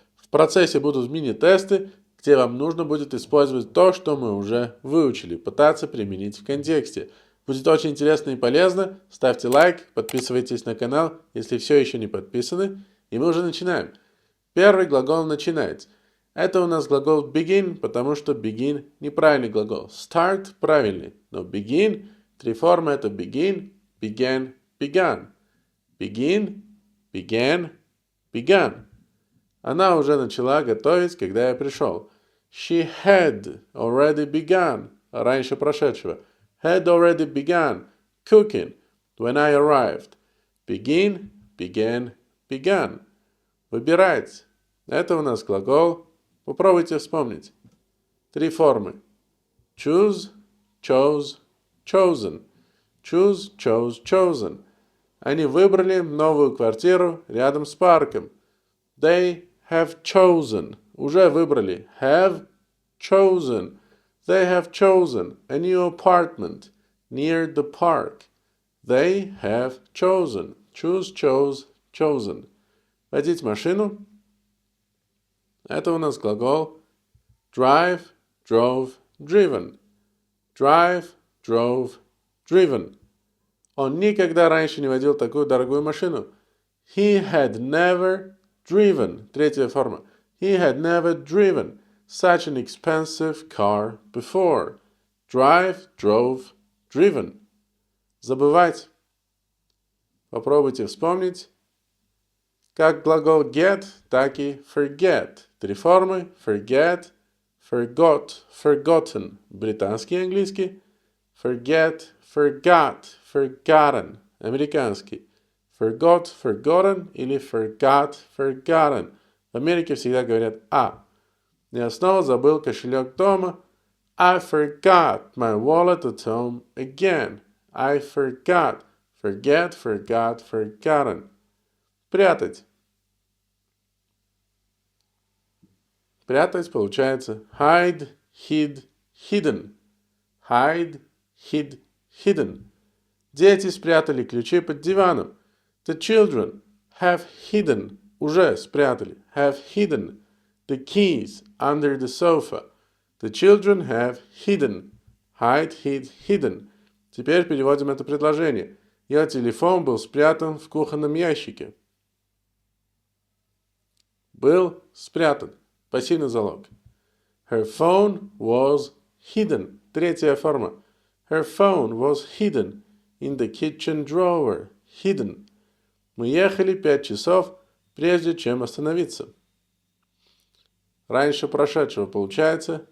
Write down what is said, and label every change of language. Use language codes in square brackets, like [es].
[ru] В процессе будут мини-тесты, где вам нужно будет использовать то, что мы уже выучили, пытаться применить в контексте. Будет очень интересно и полезно. Ставьте лайк, подписывайтесь на канал, если все еще не подписаны. И мы уже начинаем. Первый глагол начинать. Это у нас глагол begin, потому что begin неправильный глагол. Start правильный, но begin, три формы это [en] begin, began, began. Begin, began, began. [ru] Она уже начала готовить, когда я пришел. [en] She had already begun, [ru] раньше прошедшего. [en] Had already begun cooking when I arrived. Begin, began, began. [ru] Выбирать. Это у нас глагол. Попробуйте вспомнить. Три формы. [en] Choose, chose, chosen. Choose, chose, chosen. [ru] Они выбрали новую квартиру рядом с парком. [en] They have chosen. [ru] Уже выбрали. [en] Have chosen. They have chosen a new apartment near the park. They have chosen. Choose, chose, chosen. [ru] Водить машину. Это у нас глагол [en] drive, drove, driven. Drive, drove, driven. [ru] Он никогда раньше не водил такую дорогую машину. [en] He had never driven. [ru] Третья форма. [en] He had never driven such an expensive car before. Drive, drove, driven. [ru] Забывать. Попробуйте вспомнить. Как глагол get, так и forget. Три формы. [en] Forget, forgot, forgotten. [ru] Британский и английский. [en] Forget, forgot, forgotten. [ru] Американский. [en] Forgot, forgotten или forgot, forgotten. [ru] В Америке всегда говорят «а». Я снова забыл кошелек дома. [en] I forgot my wallet at home again. I forgot. Forget, forgot, forgotten. [ru] Прятать. Прятать получается [en] hide, hid, hidden. Hide, hid, hidden. [ru] Дети спрятали ключи под диваном. [en] The children have hidden. [ru] Уже спрятали. [en] Have hidden the keys under the sofa. The children have hidden. Hide, hid, hidden. [ru] Теперь переводим это предложение. Ее телефон был спрятан в кухонном ящике. Был спрятан. Пассивный залог. [en] Her phone was hidden. [ru] Третья форма. [en] Her phone was hidden in the kitchen drawer. Hidden. [ru] Мы ехали 5 часов, прежде чем остановиться. Раньше прошедшего получается.